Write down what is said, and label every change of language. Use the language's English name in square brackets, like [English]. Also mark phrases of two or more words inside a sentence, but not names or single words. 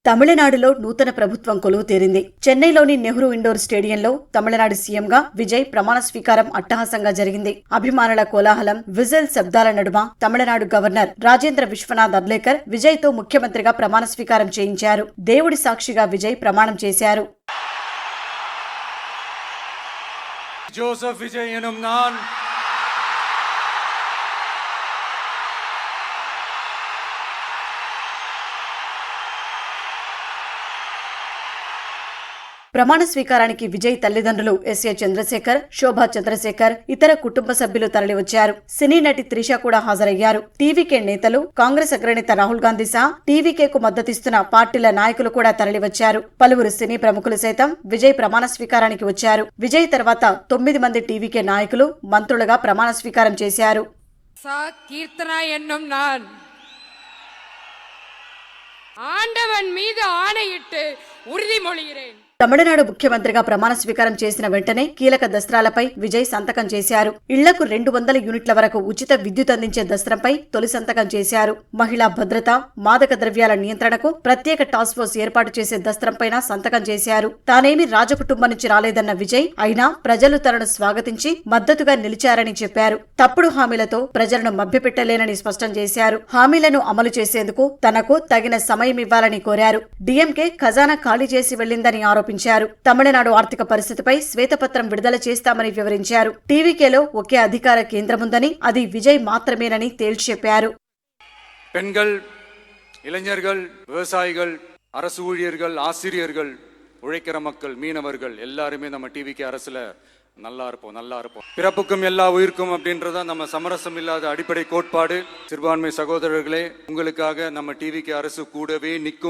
[Telugu] తమిళనాడులో నూతన ప్రభుత్వం కొలువు తీరింది. చెన్నైలోని నెహ్రూ ఇండోర్ స్టేడియంలో తమిళనాడు సీఎంగా విజయ్ ప్రమాణ స్వీకారం అట్టహాసంగా జరిగింది. అభిమానుల కోలాహలం, విజిల్ శబ్దాల నడుమ తమిళనాడు గవర్నర్ రాజేంద్ర విశ్వనాథ్ అర్లేకర్ విజయ్తో ముఖ్యమంత్రిగా ప్రమాణ స్వీకారం చేయించారు. దేవుడి సాక్షిగా విజయ్ ప్రమాణం చేశారు. [Tamil] ஜோசப் விஜய் எனும் நான் [Telugu] ప్రమాణ స్వీకారానికి విజయ్ తల్లిదండ్రులు ఎస్ఏ చంద్రశేఖర్, శోభా చంద్రశేఖర్, ఇతర కుటుంబ సభ్యులు తరలివచ్చారు. సినీ నటి త్రిష కూడా హాజరయ్యారు. టీవీకే నేతలు, కాంగ్రెస్ అగ్రనేత రాహుల్ గాంధీ సహా టీవీకేకు మద్దతిస్తున్న పార్టీల నాయకులు కూడా తరలివచ్చారు. పలువురు సినీ ప్రముఖులు సైతం విజయ్ ప్రమాణ స్వీకారానికి వచ్చారు. విజయ్ తర్వాత 9 మంది టీవీకే నాయకులు మంత్రులుగా ప్రమాణ స్వీకారం చేశారు. [Tamil] கீர்த்தனா என்னும் நான் ஆண்டவன் மீது ஆணையிட்டு உறுதிமொழிகிறேன். [Telugu] తమిళనాడు ముఖ్యమంత్రిగా ప్రమాణ స్వీకారం చేసిన వెంటనే కీలక దస్త్రాలపై విజయ్ సంతకం చేశారు. ఇళ్లకు 200 యూనిట్ల వరకు ఉచిత విద్యుత్ అందించే దస్త్రంపై తొలి సంతకం చేశారు. మహిళా భద్రత, మాదక ద్రవ్యాల నియంత్రణకు ప్రత్యేక [English] task force [Telugu] ఏర్పాటు చేసే దస్త్రంపైన సంతకం చేశారు. తానేమి రాజకుటుంబం నుంచి రాలేదన్న విజయ్ అయినా ప్రజలు తనను స్వాగతించి మద్దతుగా నిలిచారని చెప్పారు. తప్పుడు హామీలతో ప్రజలను మభ్యపెట్టలేనని స్పష్టం చేశారు. హామీలను అమలు చేసేందుకు తనకు తగిన సమయం ఇవ్వాలని కోరారు. డీఎంకే ఖజానా ఖాళీ చేసి వెళ్లిందని ఆరోపించారు. తమిళనాడు ఆర్థిక పరిస్థితిపై శ్వేతపత్రం విడుదల చేస్తామని వివరించారు. టీవీకేలో ఒకే అధికార కేంద్రముందని, అది విజయ్ మాత్రమేనని తేల్చి చెప్పారు. [Tamil] பெண்கள், இளைஞர்கள், விவசாயிகள், அரசு ஊழியர்கள், ஆசிரியர்கள், உழைக்கிற மக்கள், மீனவர்கள் எல்லாருமே நம்ம டிவிக்கு அரசுல நல்லா இருப்போம். பிறப்புக்கும் எல்லா உயிருக்கும் அப்படின்றத நம்ம சமரசம் இல்லாத அடிப்படை கோட்பாடு. சிறுபான்மை சகோதரர்களே, உங்களுக்காக நம்ம டிவிக்கு அரசு கூடவே நிற்கும்.